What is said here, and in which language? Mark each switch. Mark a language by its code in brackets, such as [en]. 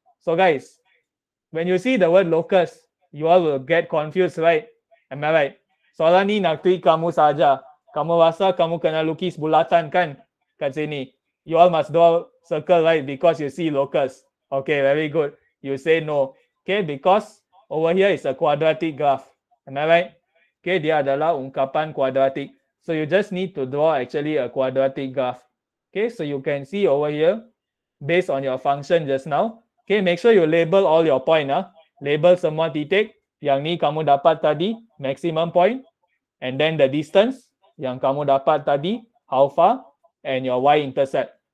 [en] So guys, when you see the word locus, you all will get confused, right? Am I right? [ms] Soalan ni nak tweet kamu saja. Kamu rasa kamu kena lukis bulatan kan kat sini. [en] You all must draw circle, right? Because you see locus. Okay, very good. You say no. Okay, because over here is a quadratic graph. Am I right? [ms] Okay, dia adalah ungkapan kuadratik. [en] So you just need to draw actually a quadratic graph. Okay, so you can see over here, based on your function just now. Okay, make sure you label all your point. [ms] Label semua titik. Yang ni kamu dapat tadi, maximum point. [en] And then the distance [ms] yang kamu dapat tadi, [en] how far, and your y-intercept.